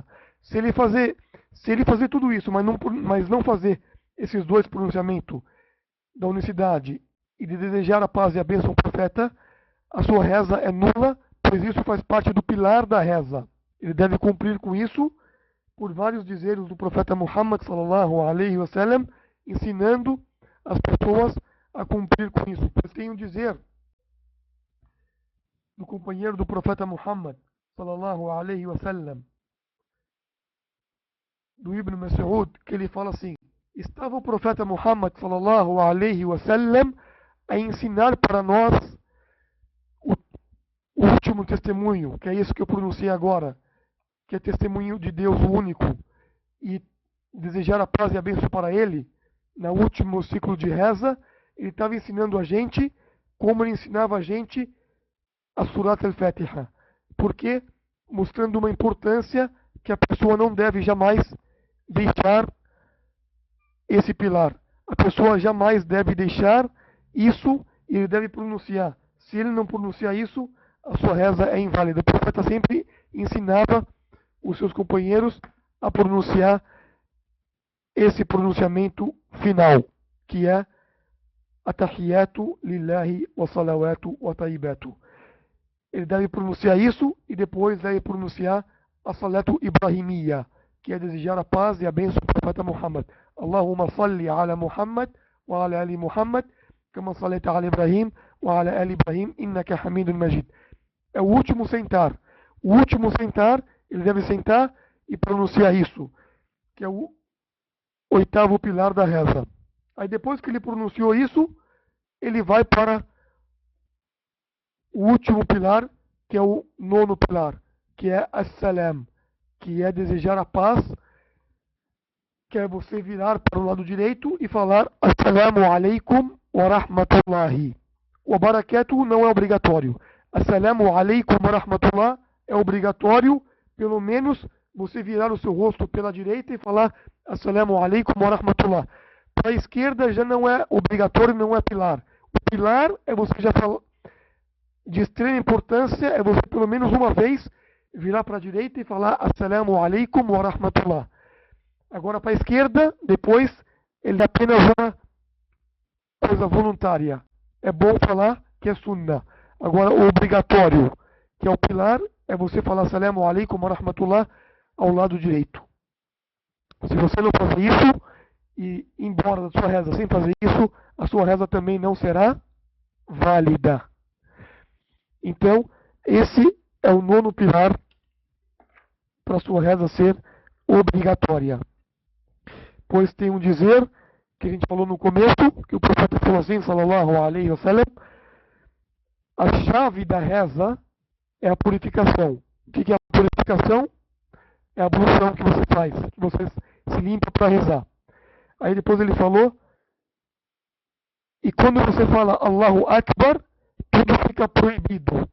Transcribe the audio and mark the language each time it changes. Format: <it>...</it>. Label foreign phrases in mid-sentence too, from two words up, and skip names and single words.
<pt>Se ele fazer tudo isso, mas não fazer esses dois pronunciamentos da unicidade e de desejar a paz e a bênção ao profeta, a sua reza é nula, pois isso faz parte do pilar da reza. Ele deve cumprir com isso, por vários dizeres do profeta Muhammad</pt> <ar>صلى الله عليه وسلم,</ar> <pt>ensinando as pessoas a cumprir com isso. Pois tem um dizer do companheiro do profeta Muhammad</pt> <ar>صلى الله عليه وسلم,</ar> <pt>do Ibn Mas'ud, que ele fala assim: estava o profeta Muhammad</pt> <ar>صلى الله عليه وسلم</ar> <pt>a ensinar para nós o último testemunho, que é isso que eu pronunciei agora, que é testemunho de Deus o único, e desejar a paz e a bênção para ele, no último ciclo de reza, ele estava ensinando a gente como ele ensinava a gente a Surat al-Fatiha. Porque mostrando uma importância que a pessoa não deve jamais deixar esse pilar. A pessoa jamais deve deixar isso e ele deve pronunciar. Se ele não pronunciar isso, a sua reza é inválida. O profeta sempre ensinava os seus companheiros a pronunciar esse pronunciamento final, que é</pt> <ar>التحيات لله والصلوات والطيبات.</ar> <pt>Ele deve pronunciar isso e depois deve pronunciar a</pt> <ar>الصلاة الإبراهيمية,</ar> <pt>que é desejar a paz e a bênção do profeta Muhammad.</pt> <ar>اللهم صل على محمد وعلى آل محمد كما صليت على إبراهيم وعلى آل إبراهيم إنك حميد مجيد.</ar> <pt>É o último sentar. O último sentar, ele deve sentar e pronunciar isso, que é o 8º pilar da reza. Aí depois que ele pronunciou isso, ele vai para o último pilar, que é o 9º pilar, que é as-salam, que é desejar a paz, que é você virar para o lado direito e falar</pt> <ar>السلام عليكم ورحمة الله.</ar> <pt>O barakatuh não é obrigatório.</pt> <ar>السلام عليكم ورحمة الله</ar> <pt>é obrigatório, pelo menos você virar o seu rosto pela direita e falar</pt> <ar>السلام عليكم ورحمة الله.</ar> <pt>Para a esquerda já não é obrigatório, não é pilar. O pilar é você já falar, de extrema importância, é você pelo menos uma vez virar para a direita e falar</pt> <ar>السلام عليكم ورحمة الله.</ar> <pt>Agora para a esquerda, depois, ele é apenas uma coisa voluntária. É bom falar que é sunnah. Agora, o obrigatório, que é o pilar, é você falar</pt> <ar>السلام عليكم ورحمة الله</ar> <pt>ao lado direito. Se você não fazer isso, e ir embora da sua reza sem fazer isso, a sua reza também não será válida. Então, esse é o nono pilar para a sua reza ser obrigatória. Pois tem um dizer que a gente falou no começo, que o profeta falou assim,</pt> <ar>صلى الله عليه وسلم,</ar> <pt>a chave da reza é a purificação. O que é a purificação? É a ablução que você faz, que você se limpa para rezar. Aí depois ele falou, e quando você fala</pt> <ar>الله أكبر,</ar> <pt>tudo fica proibido.</pt>